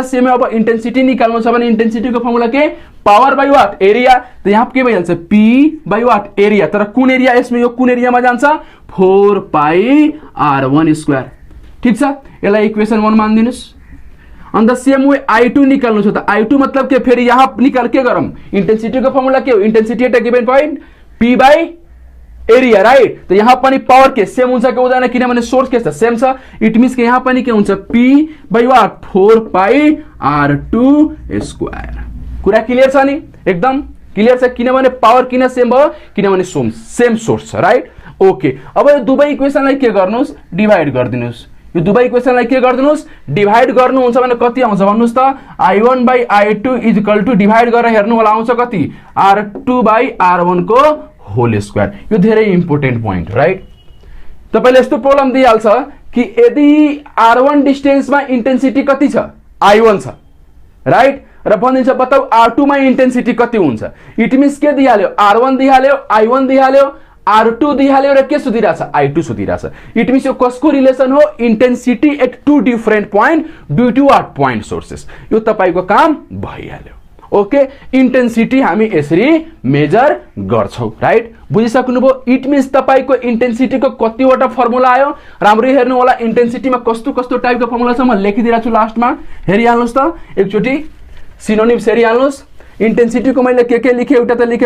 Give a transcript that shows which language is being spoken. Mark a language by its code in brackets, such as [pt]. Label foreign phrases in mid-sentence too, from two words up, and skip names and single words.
[ne] सेम अब इंटेंसिटी निकाल्नु छ भने इंटेंसिटी को फर्मुला के [en] power by what area [ne] त यहाँ के भइहाल्छ p [en] by what area [ne] तर कुन एरिया यसमा यो कुन एरियामा जान्छ 4 पाई r1 स्क्वायर ठीक छ यसलाई इक्वेसन 1 मान्दिनुस् अन्त [en] same way [ne] i2 निकाल्नु छ त i2 मतलब के फेरि यहाँ निकाल के गरम इंटेंसिटी को फर्मुला के हो [en] intensity at a given point p by area right [ne] त यहाँ पनि पावर के सेम हुन्छ कि हुँदैन किनभने सोर्स के छ सेम छ [en] it means [ne] के यहाँ पनि के हुन्छ p [en] by what [ne] 4 पाई r2 स्क्वायर कुरा क्लियर छ नि एकदम क्लियर छ किनभने पावर किन सेम भयो किनभने सेम सोर्स छ [en] right okay [ne] अब यो दुवै इक्वेसनलाई के गर्नुस् डिवाइड गर्दिनुस् यो दुवै इक्वेसनलाई के गर्दिनुस् डिवाइड गर्नुहुन्छ भने कति आउँछ भन्नुस् त i1 [en] by i2 is equal to [ne] डिवाइड गरेर हेर्नु होला आउँछ कति r2 बाइ r1 को [en] whole square [ne] यो धेरै [en] important point right [ne] तपाईले यस्तो प्रब्लम दिइहाल्छ कि यदि r1 डिस्टेन्समा इंटेंसिटी कति छ i1 छ राइट र भनिन्छ बताउ r2 मा इंटेंसिटी कति हुन्छ [en] it means [ne] के दिइहाल्यो r1 दिइहाल्यो i1 दिइहाल्यो r2 दिइहाल्यो र के सुधिराछ i2 सुधिराछ [en] it means [ne] यो कसको रिलेसन हो [en] intensity at two different point due to what point sources [ne] यो तपाईको काम भइहाल्यो ओके इंटेंसिटी हामी यसरी मेजर गर्छौं राइट बुझिसक्नुभयो [en] it means [ne] तपाईको इन्टेन्सिटीको कतिवटा फर्मुला आयो राम्ररी हेर्नु होला इन्टेन्सिटीमा कस्तो कस्तो टाइपको फर्मुला छ म लेखिदिरहेको छु लास्टमा हेरिहाल्नुस् त एकचोटी सिनोनिम्स हेरिहाल्नुस् इन्टेन्सिटीको मैले के लेखे एउटा त लेखे